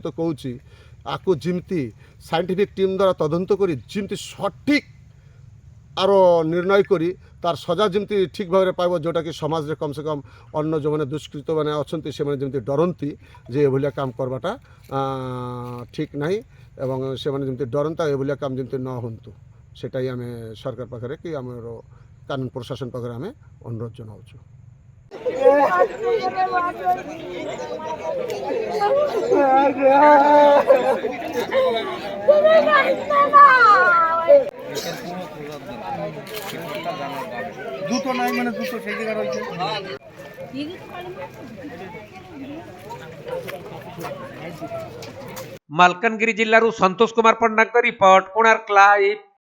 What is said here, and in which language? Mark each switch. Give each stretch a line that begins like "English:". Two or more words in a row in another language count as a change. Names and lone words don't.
Odia: କହୁଛି ଆକୁ ଯେମିତି
English: scientific team
Odia: ଦ୍ୱାରା ତଦନ୍ତ କରି ଯେମିତି ସଠିକ୍ ଆର ନିର୍ଣ୍ଣୟ କରି ତାର ସଜା ଯେମିତି ଠିକ୍ ଭାବରେ ପାଇବ, ଯେଉଁଟାକି ସମାଜରେ କମ୍ ସେ କମ୍ ଅନ୍ୟ ଯେଉଁମାନେ ଦୁଷ୍କୃତ ମାନେ ଅଛନ୍ତି ସେମାନେ ଯେମିତି ଡରନ୍ତି ଯେ ଏଭଳିଆ କାମ କରବାଟା ଠିକ୍ ନାହିଁ ଏବଂ ସେମାନେ ଯେମିତି ଡରନ୍ତା ଏଭଳିଆ କାମ ଯେମିତି ନ ହୁଅନ୍ତୁ, ସେଟା ହିଁ ଆମେ ସରକାର ପାଖରେ କି ଆମର କାନୁନ ପ୍ରଶାସନ ପାଖରେ ଆମେ ଅନୁରୋଧ ଜଣାଉଛୁ।
Bangla: দুটো নাই মানে দুটো সেই জায়গা রয়েছে।
Odia: ମାଲକାନଗିରି ଜିଲ୍ଲାରୁ ସନ୍ତୋଷ କୁମାର ପଣ୍ଡାଙ୍କ ରିପୋର୍ଟ, କୋଣାର୍କ ଲାଇଭ୍।